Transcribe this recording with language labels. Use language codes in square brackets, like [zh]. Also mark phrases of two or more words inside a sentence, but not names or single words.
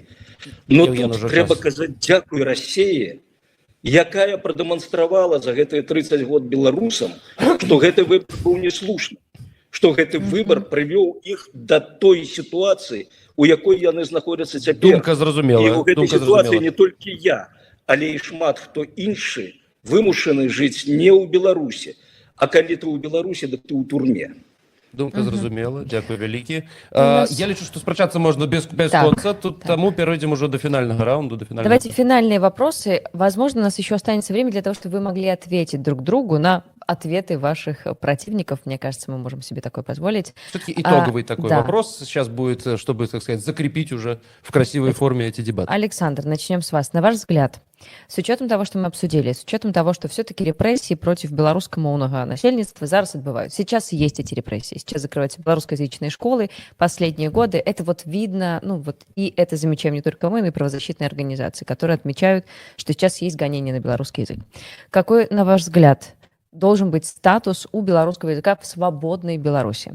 [be] Но тут трэба казаць дзякуй Расіі, якая прадэманстравала за гэтыя 30 год беларусам, што гэты выбар быў неслушны, што гэты выбар прывёў іх да той сітуацыі, у якой яны знаходзяцца цяпер. Думка зразумела. І ў гэтай сітуацыі не толькі я, але і шмат хто іншы вымушаны жыць не ў Беларусі, а калі ты ў Беларусі, дык ты ў турме. Думка зразумела, дзякуй вялікі. Я лічу, што спрачацца можна без конца, тут [ru] тому перейдем уже до финального раунда. Давайте финальные вопросы. Возможно, у нас еще останется время для того, чтобы вы могли ответить друг другу на ответы ваших противников. Мне кажется, мы можем себе такое позволить. Все-таки итоговый такой вопрос сейчас будет, чтобы, так сказать, закрепить уже в красивой форме эти дебаты. Александр, начнем с вас. На ваш взгляд, с учетом того, что мы обсудили, с учетом того, что все-таки репрессии против белорусского [be] моўнага насельніцтва зараз [ru] отбывают. Сейчас есть эти репрессии. Сейчас закрываются белорусскоязычные школы. Последние годы это вот видно, и это замечаем не только мы, но и правозащитные организации, которые отмечают, что сейчас есть гонения на белорусский язык. Какой, на ваш взгляд, должен быть статус у белорусского языка в свободной Беларуси?